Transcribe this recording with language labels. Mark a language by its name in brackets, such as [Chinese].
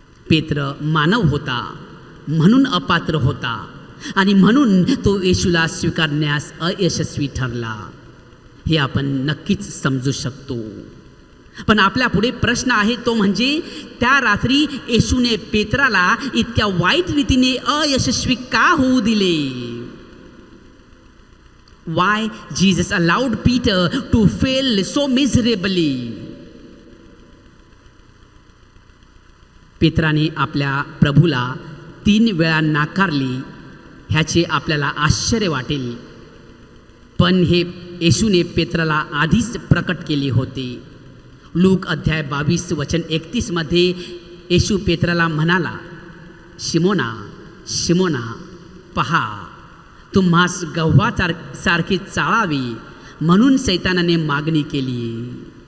[Marathi] पेत्र मानव होता म्हणून अपात्र होता आणि म्हणून तो येशूला स्वीकारण्यास अयशस्वी ठरला. हे आपण नक्कीच समजू शकतो. पण आपल्या पुढे प्रश्न आहे, तो म्हणजे त्या रात्री येशूने पेत्राला इतक्या वाईट रीतीने अयशस्वी का होऊ दिले? [English] Why Jesus allowed Peter to fail so miserably? [Marathi] पेत्राने आपल्या प्रभूला 3 वेळा नाकारले ह्याचे आपल्याला आश्चर्य वाटेल, पण हे येशूने पेत्राला आधीच प्रकट केले होते. लूक अध्याय 22 वचन 31 मध्ये येशू पेत्राला म्हणाला, शिमोना शिमोना, पहा, तुम्हास गव्हासारखी चाळावी म्हणून सैतानाने मागणी केली.